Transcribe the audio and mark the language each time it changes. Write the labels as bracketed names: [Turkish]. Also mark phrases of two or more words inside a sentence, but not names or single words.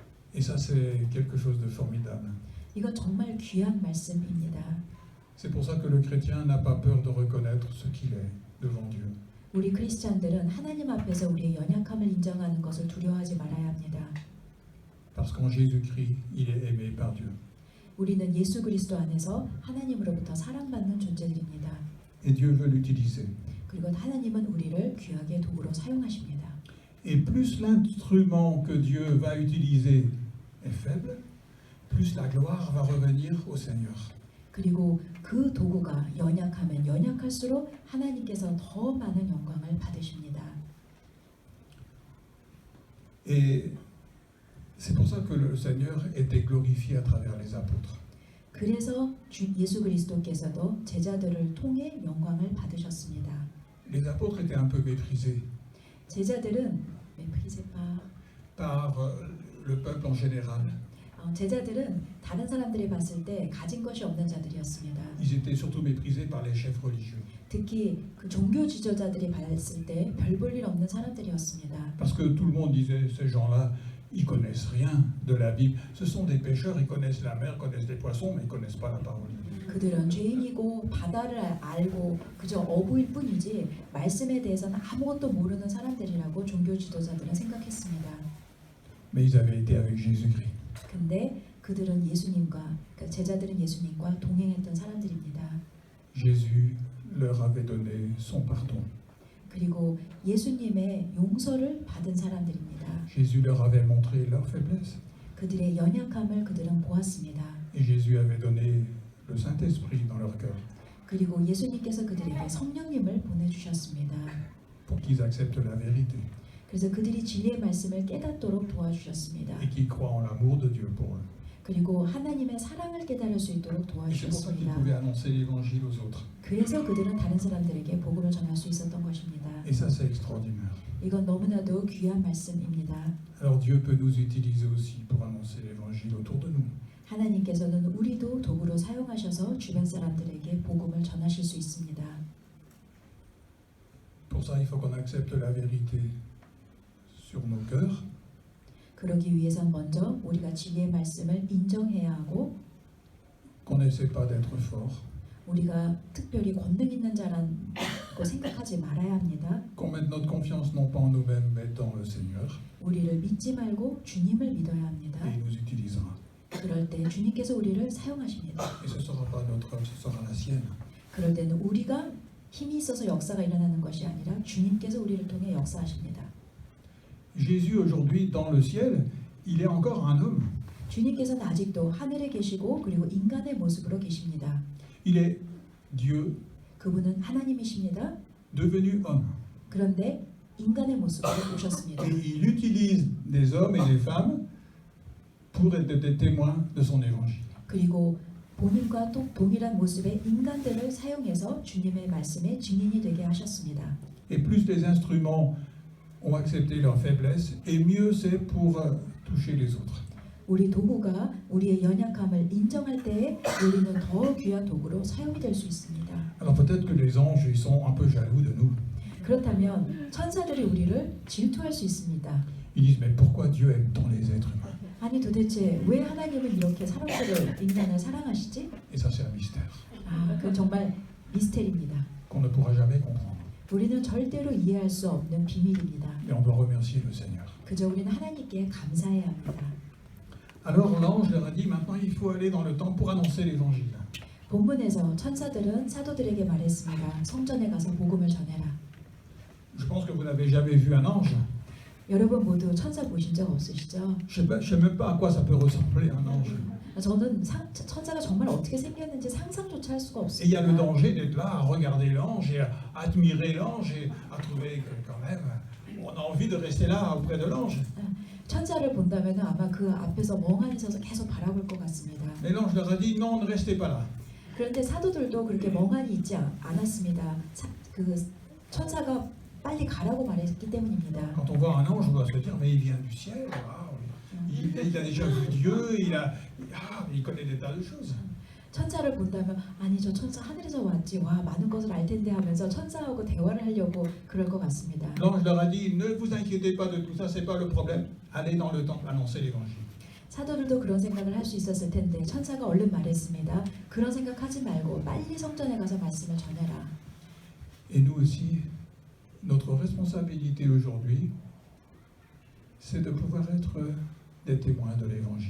[French] Et ça, c'est quelque chose de formidable. [Korean] 이건 정말 귀한 말씀입니다. [French] C'est pour ça que le chrétien n'a pas peur de reconnaître ce qu'il est devant Dieu. [Korean] 우리 크리스찬들은 하나님 앞에서 우리의 연약함을 인정하는 것을 두려워하지 말아야 합니다. [French] Parce qu'en Jésus-Christ, il est aimé par Dieu. [Korean] 우리는 예수 그리스도 안에서 하나님으로부터 사랑받는 존재들입니다. [French] Et Dieu veut l'utiliser. [Korean] 그리고 하나님은 우리를 귀하게 도구로 사용하십니다. [French] Et plus l'instrument que Dieu va utiliser est faible, plus la gloire va revenir au Seigneur. [Korean] 그리고 그 도구가 연약하면 연약할수록 하나님께서 더 많은 영광을 받으십니다. [French] Et c'est pour ça que le Seigneur était glorifié à travers les apôtres. [Korean] 그래서 예수 그리스도께서도 제자들을 통해 영광을 받으셨습니다. [French] Les apôtres étaient un peu méprisés [Korean] 제자들은 [French] par le peuple en général. [Korean] 제자들은 다른 사람들이 봤을 때 가진 것이 없는 자들이었습니다. [French] Ils étaient surtout méprisés par les chefs religieux. [Korean] 특히 그 종교 지도자들이 봤을 때 별 볼 일 없는 사람들이었습니다. [French] Parce que tout le monde disait, ces gens-là, ils connaissent rien de la Bible. Ce sont des pêcheurs, ils connaissent la mer, connaissent les poissons, mais ils connaissent pas la parole de Dieu. [Korean] 그들은 죄인이고 바다를 알고 그저 어부일 뿐이지 말씀에 대해서는 아무것도 모르는 사람들이라고 종교 지도자들은 생각했습니다. [French] Mais ils avaient été avec Jésus-Christ. [Korean] 근데 그들은 예수님과 그러니까 제자들은 예수님과 동행했던 사람들입니다. [French] Jésus leur avait donné son pardon. [Korean] 그리고 예수님의 용서를 받은 사람들입니다. [French] Jésus leur avait montré leur faiblesse. [Korean] 그들의 연약함을 그들은 보았습니다. [French] Et Jésus avait donné le Saint-Esprit dans leur cœur [Korean] 그리고 예수님께서 그들에게 성령님을 보내주셨습니다. [French] pour qu'ils acceptent la vérité [Korean] 그래서 그들이 진리의 말씀을 깨닫도록 도와주셨습니다. [French] et qu'ils croient en l'amour de Dieu pour eux. [Korean] 그리고 하나님의 사랑을 깨달을 수 있도록 [French] Et c'est pour ça qu'ils [Korean] 도와주셨습니다. [French] pouvaient annoncer l'évangile aux autres. [Korean] 그래서 그들은 다른 사람들에게 복음을 전할 수 있었던 것입니다. [French] Et ça, c'est extraordinaire. [Korean] 이건 너무나도 귀한 말씀입니다. [French] Alors Dieu peut nous utiliser aussi pour annoncer l'évangile autour de nous. [Korean] 하나님께서는 우리도 도구로 사용하셔서 주변 사람들에게 복음을 전하실 수 있습니다. [French] Pour ça, il faut qu'on accepte la vérité sur nos cœurs. [Korean] 그러기 위해선 먼저 우리가 진리의 말씀을 인정해야 하고 [French] Qu'on n'essaie pas d'être fort, [Korean] 우리가 특별히 권능 있는 자라고 생각하지 말아야 합니다. [French] qu'on mette notre confiance non pas en nous-mêmes mais dans le Seigneur, [Korean] 우리를 믿지 말고 주님을 믿어야 합니다. [French] et il nous utilisera. [Korean] 그럴 때 주님께서 우리를 사용하십니다. [French] Et ce ne sera pas notre œuvre, ce sera la sienne. [Korean] 그럴 때는 우리가 힘이 있어서 역사가 일어나는 것이 아니라 주님께서 우리를 통해 역사하십니다. [French] Jésus aujourd'hui dans le ciel, il est encore un homme. [Korean] 주님께서는 아직도 하늘에 계시고 그리고 인간의 모습으로 계십니다. [French] Il est Dieu [Korean] 그분은 하나님이십니다. [French] devenu homme. [Korean] 그런데 인간의 모습으로 오셨습니다. [French] Et il utilise des hommes et des femmes pour être des témoins de son évangile. [Korean] 그리고 본인과 또 동일한 모습의 인간들을 사용해서 주님의 말씀의 증인이 되게 하셨습니다. [French] Et plus les instruments ont accepté leur faiblesse, et mieux c'est pour toucher les autres. [Korean] 우리 도구가 우리의 연약함을 인정할 때에 우리는 더 귀한 도구로 사용이 될 수 있습니다. [French] Alors peut-être que les anges, ils sont un peu jaloux de nous. [Korean] 그렇다면 천사들이 우리를 질투할 수 있습니다. [French] Ils disent, mais pourquoi Dieu aime tant les êtres humains? [Korean] 아니 도대체 왜 하나님은 이렇게 사람들을 인간을 사랑하시지? [French] Et ça, c'est un mystère [Korean] 그건 정말 미스테리입니다. [French] qu'on ne pourra jamais comprendre. [Korean] 우리는 절대로 이해할 수 없는 비밀입니다. [French] Mais on doit remercier le Seigneur. [Korean] 그저 우리는 하나님께 감사해야 합니다. [French] Alors l'ange leur a dit, maintenant il faut aller dans le temple pour annoncer l'évangile. [Korean] 본문에서 천사들은 사도들에게 말했습니다. 성전에 가서 복음을 전해라. [French] Je pense que vous n'avez jamais vu un ange. [Korean] 여러분 모두 천사 보신 적 없으시죠? [French] Je ne sais même pas à quoi ça peut ressembler un ange. [Korean] 저는 천사가 정말 어떻게 생겼는지 상상조차 할 수가 [French] Et il y a le [Korean] 없습니다. [French] danger d'être là à regarder l'ange et à admirer l'ange et à trouver que quand même on a envie de rester là auprès de l'ange. [Korean] 천사를 본다면 아마 그 앞에서 멍하니 서서 계속 바라볼 것 같습니다. [French] Mais l'ange leur a dit non, ne restez pas là. [Korean] 그런데 사도들도 그렇게 멍하니 있지 않았습니다. 그 천사가 빨리 가라고 말했기 때문입니다. [French] Quand on voit un ange, on doit se dire mais il vient du ciel. Waouh. Il a déjà vu Dieu, il connaît des tas de choses. [Korean] 천사를 본다면 아니 저 천사 하늘에서 왔지 와 많은 것을 알 텐데 하면서 천사하고 대화를 하려고 그럴 것 같습니다. [French] L'ange leur a dit ne vous inquiétez pas de tout ça, c'est pas le problème. Allez dans le temple annoncer l'évangile. [Korean] 사도들도 그런 생각을 할 수 있었을 텐데 천사가 얼른 말했습니다. 그런 생각하지 말고 빨리 성전에 가서 말씀을 전해라. [French] Et nous aussi, notre responsabilité aujourd'hui, c'est de pouvoir être des témoins de l'Évangile.